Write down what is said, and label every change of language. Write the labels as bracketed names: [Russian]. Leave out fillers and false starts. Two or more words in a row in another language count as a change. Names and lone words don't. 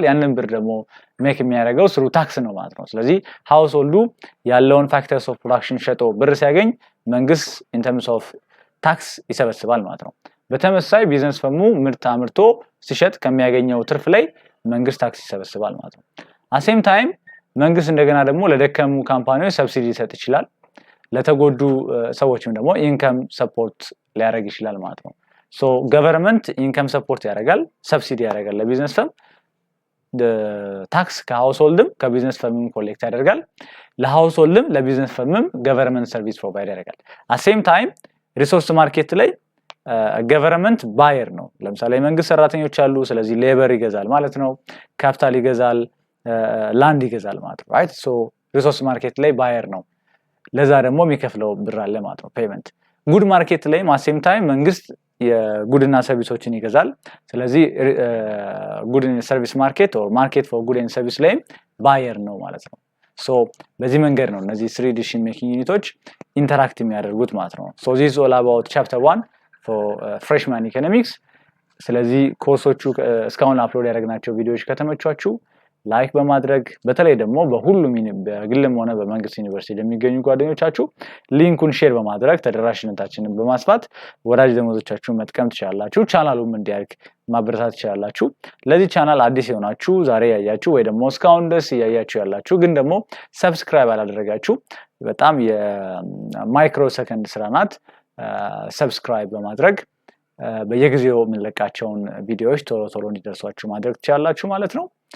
[Amharic] ያንን ብር ደግሞ ሜክ የሚያደርገው ስሩ ታክስ ነው ማለት ነው ስለዚህ ሃውስሆልዱ ያለውን [English] factors of production [Amharic] ሸጦ ብር ሲያገኝ መንግስት [English] in terms of tax [Amharic] ይሰበስባል ማለት ነው በተመሳሳይ ቢዝነስ ፈርሙ ምርት አምርቶ ሲሸጥ ከሚያገኘው ትርፍ ላይ መንግስት ታክስ ይሰበስባል ማለት ነው [English] at same time [Amharic] መንግስት እንደገና ደግሞ ለደከሙ ካምፓኒዎች ሰብሲዲ ይሰጥ ይችላል ለተጎዱ ሰዎችም ደግሞ [English] income support [Amharic] ሊያደርግ ይችላል ማለት ነው [English] so government income support [Amharic] ያደርጋል ሰብሲዲ ያደርጋል ለቢዝነስ ፈርም ታክስ ከሃውስሆልድም ከቢዝነስ ፈርምም ኮሌክት ያደርጋል ለሃውስሆልድም ለቢዝነስ ፈርምም [English] government service provide [Amharic] ያደርጋል [English] at same time resource market [Amharic] ላይ ገቨርንመንት ባየር ነው ለምሳሌ መንግስት ሰራተኞች አሉ ስለዚህ ሌበር ይገዛል ማለት ነው ካፒታል ይገዛል ላንድ ይገዛል ማለት ነው [English] right so resource market [Amharic] ላይ ባየር ነው ለዛ ደግሞ የሚከፍለው ብር አለ ማለት ነው [English] payment good market [Amharic] ላይ [English] at [Amharic] ታይም መንግስት የጉድና ሰርቪሶችን ይገዛል ስለዚህ [English] good service market or market for good and service [Amharic] ላይ ባየር ነው ማለት ነው so በዚህ መንገድ ነው እነዚህ 3 [English] decision making units interact [Amharic] የሚያደርጉት ማለት ነው [English] so this is all about chapter 1 for freshman economics [Amharic] ስለዚህ ኮርሶቹ እስካሁን አፕሎድ ያደረግናቸው ቪዲዮዎች ከተመቻችሁ ላይክ በማድረግ በተለይ ደግሞ በሁሉም በግልም ሆነ በመንግስት ዩኒቨርሲቲ ለሚገኙ ጓደኞቻችሁ ሊንኩን ሼር በማድረግ ተደራሽነታችንን በማስፋት ወዳጅ ዘመዶቻችሁ መጥቀም ትችላላችሁ ቻናሉም እንዲያድግ ማበረታታት ትችላላችሁ ለዚህ ቻናል አዲስ የሆናችሁ ዛሬ ያያችሁ ወይ ደግሞ እስካሁን ድረስ ያያችሁ ያላችሁ ግን ደግሞ ሰብስክራይብ አላደረጋችሁ በጣም የማይክሮ ሰከንድ ስራ ናት ሰብስክራይብ በማድረግ በየጊዜው የምንለቃቸውን ቪዲዮዎች ቶሎ እንዲደርሷችሁ ማድረግ ትችላላችሁ ማለት ነው